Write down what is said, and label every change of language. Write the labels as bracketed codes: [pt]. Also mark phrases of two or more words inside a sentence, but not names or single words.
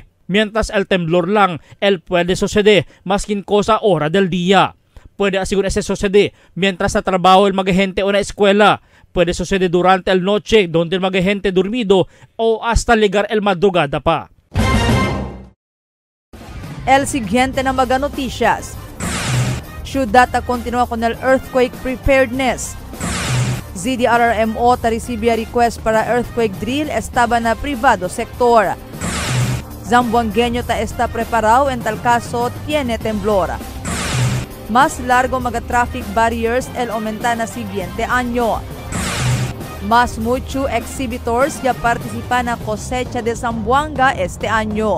[cbk] Mientras el temblor lang, el puede suceder maskin cosa hora del día. Puede asigun ese sucede mientras sa trabajo el magagente o na escuela. Puede suceder durante el noche donde el magagente dormido o hasta llegar el madrugada pa. El siguiente na mga noticias. Ciudad continúa con el [en] earthquake preparedness. [cbk] ZDRRMO recibe request para [en] earthquake drill [cbk] estaba na privado sector. Zamboangueño está preparado en tal caso tiene temblor. Más largo mga [en] traffic barriers [cbk] el aumenta na siguiente año. Más mucho exhibitors ya participan a cosecha de Zamboanga este año.